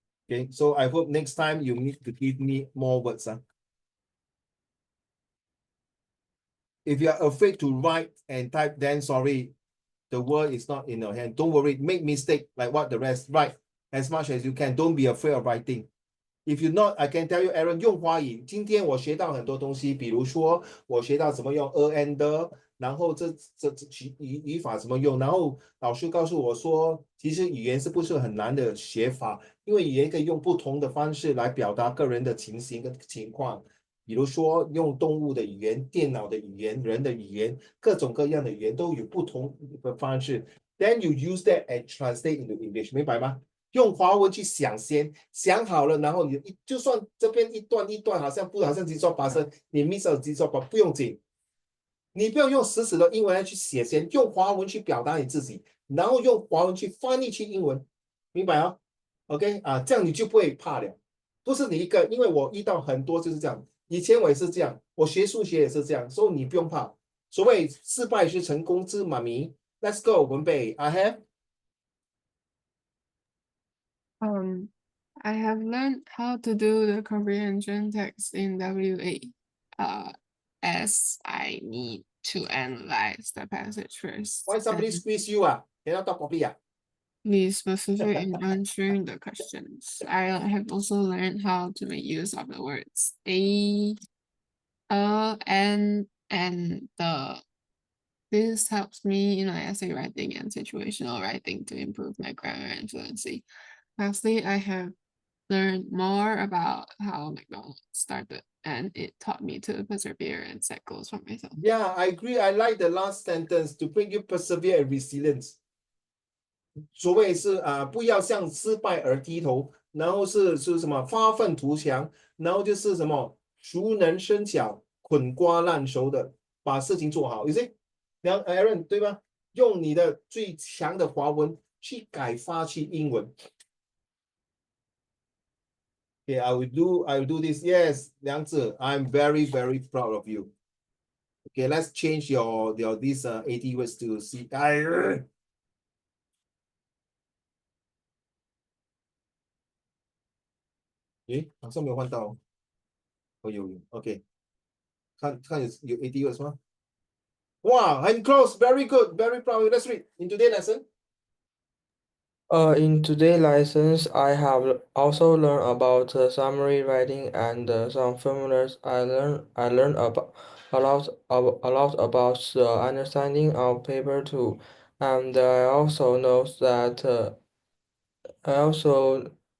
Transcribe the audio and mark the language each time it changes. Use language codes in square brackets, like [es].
[en] Okay, so I hope next time you need to give me more words. If you are afraid to write and type, then sorry, the word is not in your hand. Don't worry, make mistake like what the rest. Write as much as you can. Don't be afraid of writing. If you not, I can tell you, Aaron, [zh] 用华语。今天我学到很多东西，比如说我学到怎么用 and，然后这语法怎么用，然后老师告诉我说，其实语言是不是很难的学法，因为语言可以用不同的方式来表达个人的情形跟情况。比如说用动物的语言、电脑的语言、人的语言，各种各样的语言都有不同的方式。 [en] Then you use that and translate into English， [zh] 明白吗？用华文去想先，想好了，然后你就算这边一段一段好像急说发生，你 miss 了急说吧，不用紧，你不要用死的英文来去写先，用华文去表达你自己，然后用华文去翻译去英文，明白啊 ？OK 啊，这样你就不会怕了。不是你一个，因为我遇到很多就是这样，以前我也是这样，我学数学也是这样，所以你不用怕。所谓失败是成功之妈咪。 [en] Let's go，文备 I have。 I have learned how to do the comprehension text in WA, as I need to analyze the passage first. Why somebody and squeeze you? Cannot talk properly. be specific in answering the questions. I have also learned how to make use of the words a, and the. This helps me in my essay writing and situational writing to improve my grammar and fluency. Lastly, I have learned more about how McDonald's started, and it taught me to persevere and set goals for myself. Yeah, I agree. I like the last sentence to bring you persevere and resilience. [zh] 所谓是不要向失败而低头，然后是什么发愤图强，然后就是什么熟能生巧、滚瓜烂熟的把事情做好。 [en] You see， Aaron [zh] 对吧？用你的最强的华文去改发去英文。 [en] Okay, I will do this. Yes, 梁子 I'm very, very proud of you. Okay, let's change your these 80 words to see. [zh] 诶，好像没有换到。哦，有 ，OK， 看有 80 words 吗？哇，很 [en] close, very good, very proud. Let's read in today's lesson. In today's lessons, I have also learned about summary writing and some formulas. I learned about a lot about the understanding of paper too, and I also know that I also